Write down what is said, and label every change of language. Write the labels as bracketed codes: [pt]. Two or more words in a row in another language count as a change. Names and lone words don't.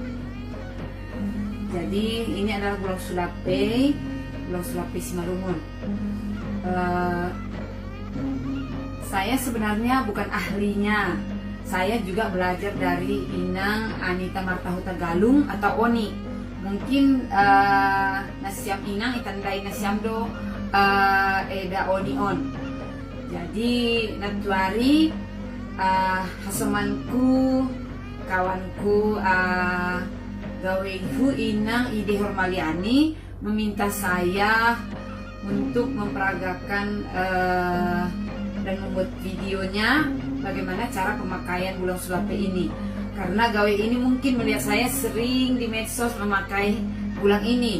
[id] Jadi ini adalah bulang sulape Simalungun. Saya sebenarnya bukan ahlinya. Saya juga belajar dari Inang Anita Martahuta Galung atau Oni. [bts] Mungkin nasiam Inang itandai nasiamdo eda Oni on. [id] Jadi [bts] natuari hasomanku [id] kawanku gaweku Inang Ide Hormaliani meminta saya untuk memperagakan dan membuat videonya bagaimana cara pemakaian bulang sulape ini. Karena gawe ini mungkin melihat saya sering di medsos memakai bulang ini.